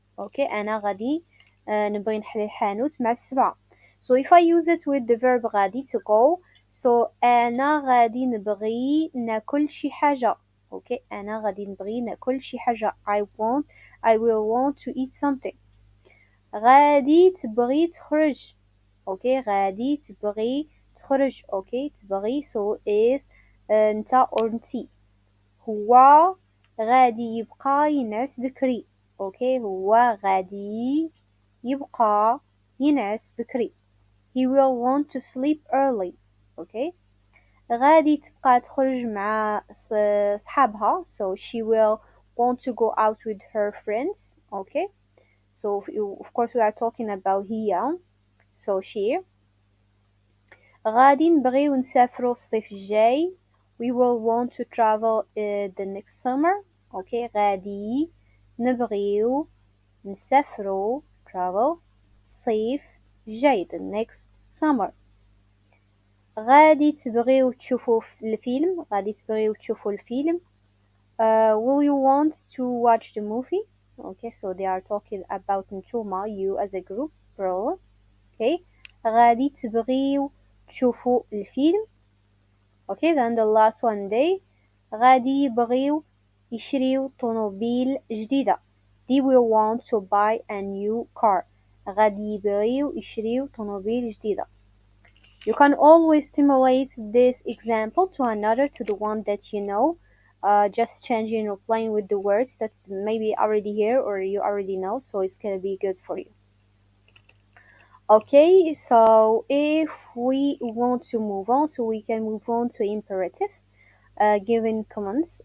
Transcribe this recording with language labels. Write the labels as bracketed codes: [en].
[ar] Okay, أنا غادي نبغي نحل الحانوت مع السبعة. [en] So if I use it with the verb غادي, to go, so [ar] أنا غادي نبغي ناكل شي حاجة. Okay, أنا غادي نبغي ناكل شي حاجة. [en] I will want to eat something. [ar] غادي تبغي تخرج. اوكي غادي تبغي تخرج. اوكي تبغي so is انت or انتي. هو غادي يبقى ينعس بكري. اوكي هو غادي يبقى ينعس بكري. [en] he will want to sleep early. [ar] اوكي غادي تبقى تخرج مع صحابها, [en] so she will want to go out with her friends. Okay, so of course we are talking about هي, so she. [ar] غادي نبغيو نسافرو الصيف الجاي. [en] We will want to travel the next summer. Okay, [ar] غادي نبغيو نسافرو travel الصيف الجاي, [en] the next summer. [ar] غادي تبغيو تشوفو الفيلم. غادي تبغيو تشوفو الفيلم. [en] Will you want to watch the movie? Okay, so they are talking about نتوما, you as a group, plural. [ar] Okay, غادي تبغيو تشوفوا الفيلم. [en] Okay, then the last one day, [ar] غادي يبغيو يشريو طوموبيل جديدة. [en] They will want to buy a new car. [ar] غادي يبغيو يشريو طوموبيل جديدة. [en] You can always simulate this example to another, to the one that you know, just changing or playing with the words that's maybe already here or you already know, so it's gonna be good for you. Okay, so if we want to move on, so we can move on to imperative, giving commands.